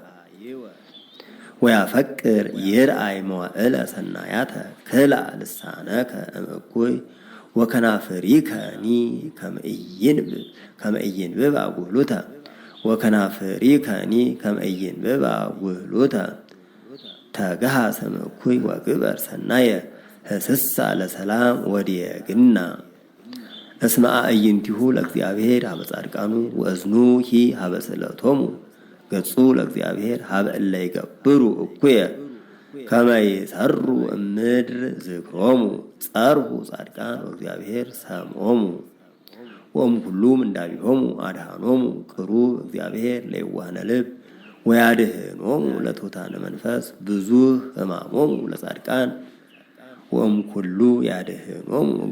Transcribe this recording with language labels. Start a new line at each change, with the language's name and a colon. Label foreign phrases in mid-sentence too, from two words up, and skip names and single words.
Geez: ወያፈቅር ይርአይ መዋዕለ ሰናያተ ክልአ ልሳነከ እምእኩይ ወከናፍሪከኒ ከመ ኢይንብብ አጉህሉተ ወከናፍሪከኒ ከመ ኢይንብብ አጉህሉተ ተግሃሰ እምእኩይ ወግበር ሰናየ ህስሳ ለሰላም ወዲየግና እስመ አዕይንቲሁ ለእግዚአብሔር ሀበ ጻድቃኑ ወእዝኑ ሂ ሀበ ስእለቶሙ ገጹ ለእግዚአብሔር ሀበ እለ ይገብሩ እኩየ ከመ ይሠሩ እምድር ዝክሮሙ ጸርሁ ጻድቃን ወእግዚአብሔር ሰምዖሙ ወእምኩሉ ምንዳቢሆሙ አድኃኖሙ ቅሩብ እግዚአብሔር ለየዋሃነ ልብ ወያድኅኖሙ ለትሑታነ መንፈስ ብዙኅ ሕማሞሙ ለጻድቃን ወእምኩሉ ያድኅኖሙ